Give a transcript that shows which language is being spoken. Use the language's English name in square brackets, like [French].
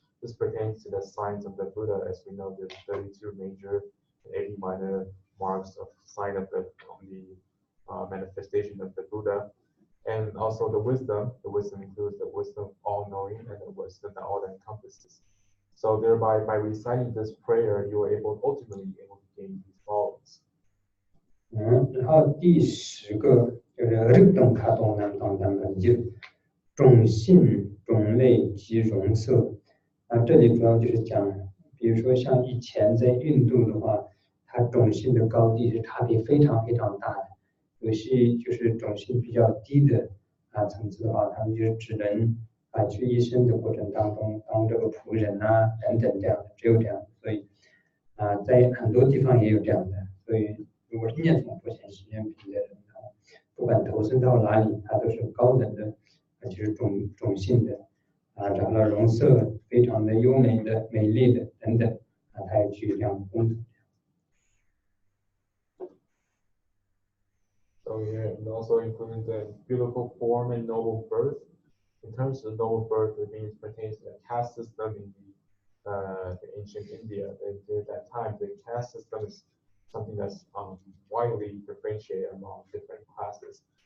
[English] This pertains to the signs of the Buddha. As we know, there's 32 major and 80 minor marks of sign of the manifestation of the Buddha. And also the wisdom includes the wisdom all-knowing and the wisdom that all encompasses. So thereby, by reciting this prayer, you are ultimately able to gain these qualities. [Chinese] 然后第10个就是日动卡动南当当本就种性种类及容色这里主要就是讲，比如说像以前在印度的话，它种性的高低是差别非常非常大的。有些就是种姓比较低的层次的话，他们就是只能去一生的过程当中当这个仆人等等这样的，只有这样。所以在很多地方也有这样的。所以如果是念诵普贤行愿品的人不管投身到哪里，他都是高等的，就是种姓的长了容色非常的优美的、美丽的等等他要去这样的功德。 [English] So here, and also including the beautiful form and noble birth. In terms of noble birth, it means pertains to the caste system in the ancient India. At that time, the caste system is something that's widely differentiated among different classes.